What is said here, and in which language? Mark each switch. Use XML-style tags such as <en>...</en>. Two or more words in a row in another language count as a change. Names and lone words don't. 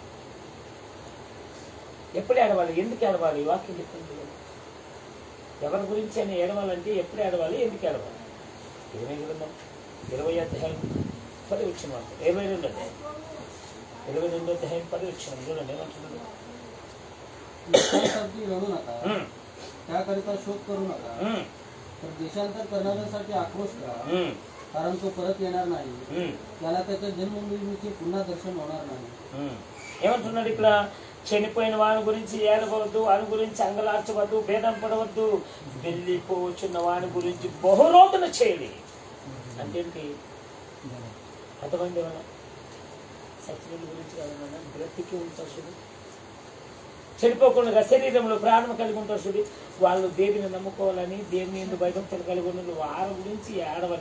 <te>ఎప్పుడు ఏడవాలి, ఎందుకు ఏడవాలి? వాక్యం చెప్తుంది. ఎవరి గురించి అని ఏడవాలంటే ఎప్పుడు ఏడవాలి, ఎందుకు ఏడవాలి? 20 అధ్యాయం 10 వచ్చిన మాట, 22 అధ్యాయం 22 అధ్యాయం 10 వచ్చిన చూడండి ఏమంటున్నాడు.</te> <mr>त्याकरिता शोध करू नका, तर देशांतर करणाऱ्यांसाठी आक्रोश करा, कारण तो परत येणार नाही, त्याला त्याच्या जन्मभूमीचे पुन्हा दर्शन होणार नाही.</mr> <te>ఏమంటున్నాడు ఇక్కడ? చనిపోయిన వాని గురించి ఏడవద్దు, వాని గురించి అంగలార్చవద్దు, భేదం పడవద్దు, వెళ్ళిపోవచ్చున్న వాని గురించి బహురోధన చేయాలి. అంటేంటి? అర్థమైంది ఏమన్నా? సత్యుల గురించి కాదన్నా, బ్రతికి ఉంటారు, చనిపోకుండా శరీరంలో ప్రాణం కలిగి ఉంటారు చూడు, వాళ్ళు దేవుని నమ్ముకోవాలని, దేవుని ఎందుకు భయభక్తులు కలిగి ఉన్న వారి గురించి ఏడవద్దు.</te>